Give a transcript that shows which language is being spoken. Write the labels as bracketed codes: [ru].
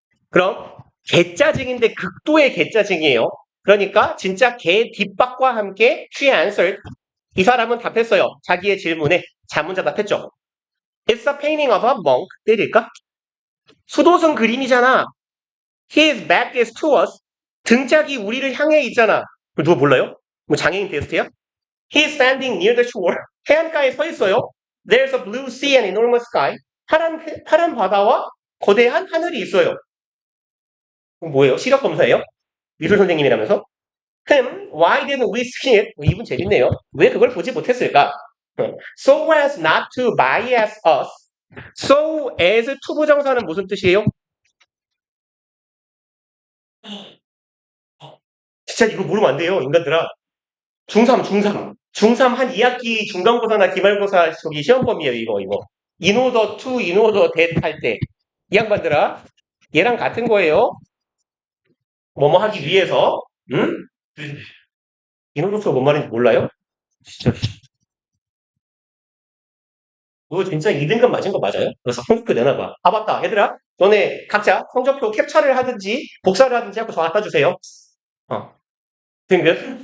[ko] 그럼 개짜증인데 극도의 개짜증이에요. 그러니까 진짜 개 뒷박과 함께 [en] she answered. [ko] 이 사람은 답했어요. 자기의 질문에 자문자 답했죠. [en] It's a painting of a monk. [ko] 때릴까? 수도승 그림이잖아. [en] His back is to us. [ko] 등짝이 우리를 향해 있잖아. 누가 몰라요? 뭐 장애인 테스트야? [en] He's standing near the shore. [ko] 해안가에 서 있어요. [en] There's a blue sea and enormous sky. [ko] 파란 바다와 거대한 하늘이 있어요. 그럼 뭐예요? 시력 검사예요? 미술 선생님이라면서? [en] Why didn't we see it? [ko] 이분 재밌네요. 왜 그걸 보지 못했을까? [en] So as not to bias us. [ko] So as 투부정사는 무슨 뜻이에요? 진짜 이거 모르면 안 돼요, 인간들아. 중3 한 2학기 중간고사나 기말고사 저기 시험범위에요, 이거. [en] In order to, in order that [ko] 할 때. 이 양반들아, 얘랑 같은 거예요. 뭐뭐 하기 위해서. 응? in order to가 뭔 말인지 몰라요? 진짜. 그거 진짜 2등급 맞은 거 맞아요? 그래서 성적표 내놔봐. 아, 맞다. 얘들아, 너네 각자 성적표 캡처를 하든지 복사를 하든지 하고 저 갖다 주세요. 등급.